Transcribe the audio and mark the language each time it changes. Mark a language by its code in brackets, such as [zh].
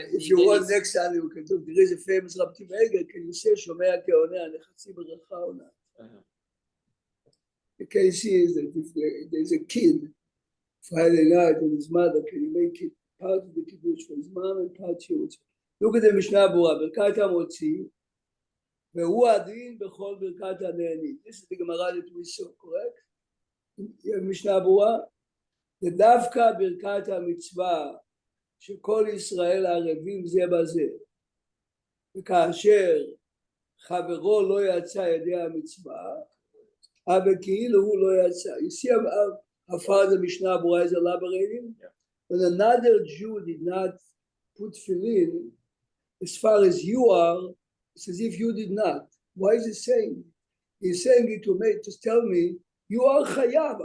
[en] If you want next time, you can do. There is a famous Rabbi Meger. Can you say Shomea Keonet? Nechatzi Beracha or not? The case is that if there's a kid Friday night and his mother, can you make it part of the kiddush for his mom and part here? Look at the Mishnah Berurah. [he] ברכת המוציא, והוא הדין בכל ברכת הנהנית. [en] This is the Gemara that we saw, correct? Mishnah Berurah. [he] זה דווקא ברכת המצווה שכל ישראל ערבים זה בזה. וכאשר חברו לא יצא ידי המצווה, אבל כאילו הוא לא יצא. [en] You see how far the Mishnah Berurah is elaborating? Yeah. When another Jew did not put tefillin, as far as you are, it's as if you did not. Why is he saying? He's saying it to tell me, you are chayav.